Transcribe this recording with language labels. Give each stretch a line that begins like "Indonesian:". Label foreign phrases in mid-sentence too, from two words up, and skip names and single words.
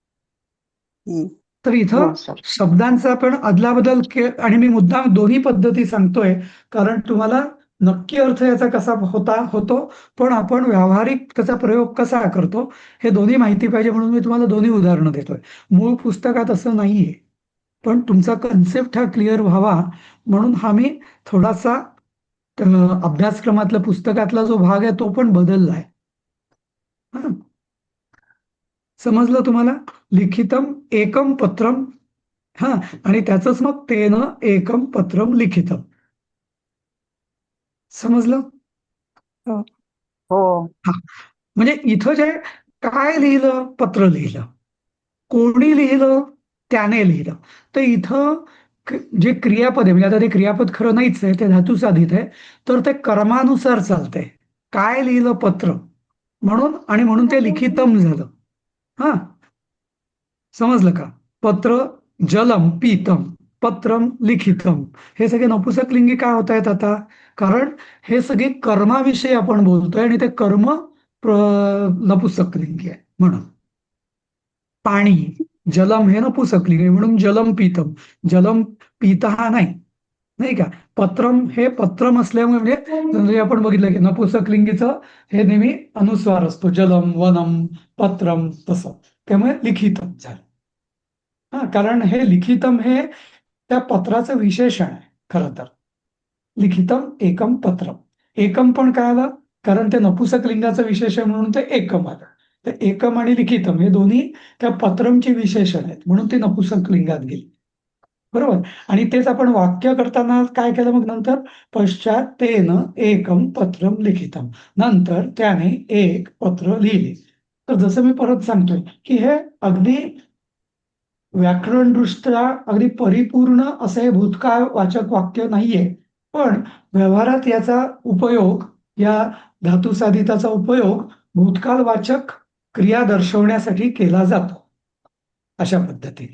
Marathi: तर इथं शब्दांचा आपण अदलाबदल आणि मी मुद्दाम दोन्ही पद्धती सांगतोय, कारण तुम्हाला नक्की अर्थ याचा कसा होतो, पण आपण व्यावहारिक त्याचा प्रयोग कसा करतो हे दोन्ही माहिती पाहिजे, म्हणून मी तुम्हाला दोन्ही उदाहरणं देतोय. मूळ पुस्तकात असं नाहीये, पण तुमचा कन्सेप्ट हा क्लिअर व्हावा म्हणून हा मी थोडासा अभ्यासक्रमातल्या पुस्तकातला जो भाग आहे तो पण बदललाय. समजलं तुम्हाला?
Sanskrit: लिखितम एकम पत्रम.
Marathi: हा, आणि त्याचंच मग
Sanskrit: तेनं एकम पत्रम लिखितम.
Marathi: समजलं? हो. हो. हा, म्हणजे इथं जे काय लिहिलं? पत्र लिहिलं. कोणी लिहिलं? त्याने लिहिलं. तर इथं जे क्रियापद आहे, म्हणजे आता ते क्रियापद खरं नाहीच आहे, ते धातू साधित आहे, तर ते कर्मानुसार चालतंय. काय लिहिलं? पत्र. म्हणून, आणि म्हणून ते लिखितम झालं. हा, समजलं का?
Sanskrit: पत्र जलम पीतम. पत्रम लिखितम
Marathi: हे सगळे नपुसकलिंगी का होत आहेत आता? कारण हे सगळे कर्माविषयी आपण बोलतोय आणि ते कर्म नपुसकलिंगी आहे म्हणून. पाणी, जलम हे नपुसकलिंगी आहे म्हणून
Sanskrit: जलम पितम. जलम पिता
Marathi: हा नाही का. पत्रम हे पत्रम असल्यामुळे म्हणजे आपण बघितलं की नपुसकलिंगीचं हे नेहमी अनुस्वार असतो.
Sanskrit: जलम, वनम, पत्रम
Marathi: तसं. त्यामुळे लिखितम झालं. हा, कारण हे लिखितम हे त्या पत्राचं विशेषण आहे खरं तर.
Sanskrit: लिखितम एकम पत्रम.
Marathi: एकम पण काय आलं? कारण ते नपुसकलिंगाचं विशेषण म्हणून ते एकम आलं. तर एकम आणि लिखितम हे दोन्ही त्या पत्रमची विशेषण आहेत म्हणून ते नपुसकलिंगात गेली. बरोबर. आणि तेच आपण वाक्य करताना काय केलं मग नंतर?
Sanskrit: पश्चात तेन एकम पत्रम लिखितम.
Marathi: नंतर त्याने एक पत्र लिहिले. तर जसं मी परत सांगतोय की हे अगदी व्याकरणदृष्ट्या अगदी परिपूर्ण असं हे भूतकाळ वाचक वाक्य नाहीये, पण व्यवहारात याचा उपयोग, या धातुसाधिताचा उपयोग भूतकाळ वाचक क्रिया दर्शवण्यासाठी केला जातो अशा पद्धतीने.